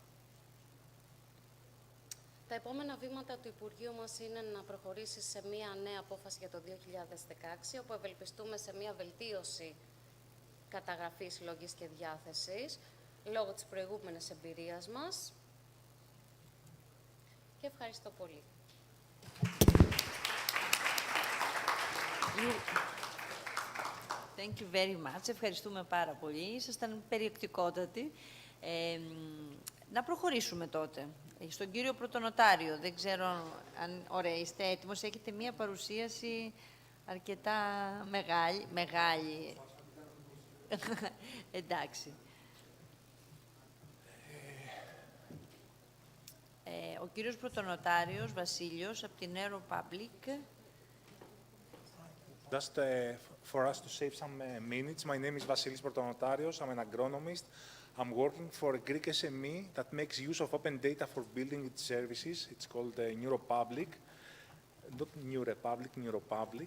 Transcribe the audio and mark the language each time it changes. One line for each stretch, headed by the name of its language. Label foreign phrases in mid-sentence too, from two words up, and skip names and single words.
Greek: Τα επόμενα βήματα του Υπουργείου μας είναι να προχωρήσει σε μία νέα απόφαση για το 2016, όπου ευελπιστούμε σε μία βελτίωση καταγραφής, συλλογής και διάθεσης, λόγω της προηγούμενης εμπειρίας μας. Και ευχαριστώ πολύ.
English: Thank you very much.
Greek: Ευχαριστούμε πάρα πολύ. Ήσασταν περιεκτικότατοι. Να προχωρήσουμε τότε. Στον κύριο Πρωτονοτάριο, δεν ξέρω αν... Ωραία, είστε έτοιμος. Έχετε μία παρουσίαση αρκετά μεγάλη. Εντάξει. Ο κύριος Πρωτονοτάριος Βασίλειος από την Aero Public.
English: Just for us to save some minutes, my name is Vasilis Protonotarios. I'm an agronomist. I'm working for a Greek SME that makes use of open data for building its services. It's called Neuropublic. Not New Republic, Neuropublic.